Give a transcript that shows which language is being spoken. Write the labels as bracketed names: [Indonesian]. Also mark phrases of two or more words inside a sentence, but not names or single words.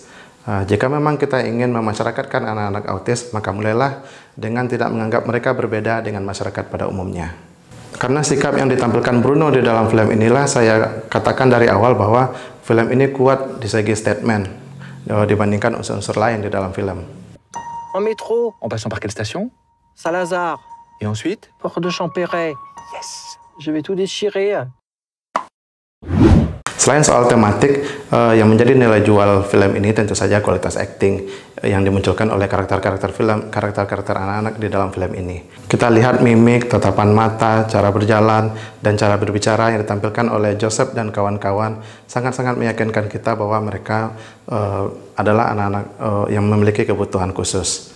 [Indonesian] Jika memang kita ingin memasyarakatkan anak-anak autis, maka mulailah dengan tidak menganggap mereka berbeda dengan masyarakat pada umumnya. Karena sikap yang ditampilkan Bruno di dalam film inilah saya katakan dari awal bahwa film ini kuat di segi statement dibandingkan unsur-unsur lain di dalam film. [French] En métro. En passant par quelle station? Saint-Lazare. Et ensuite? Porte de Champéret. Yes. Je vais tout déchirer. [Indonesian] Selain soal tematik, yang menjadi nilai jual film ini tentu saja kualitas acting yang dimunculkan oleh karakter-karakter anak-anak di dalam film ini. Kita lihat mimik, tatapan mata, cara berjalan, dan cara berbicara yang ditampilkan oleh Joseph dan kawan-kawan sangat-sangat meyakinkan kita bahwa mereka adalah anak-anak yang memiliki kebutuhan khusus.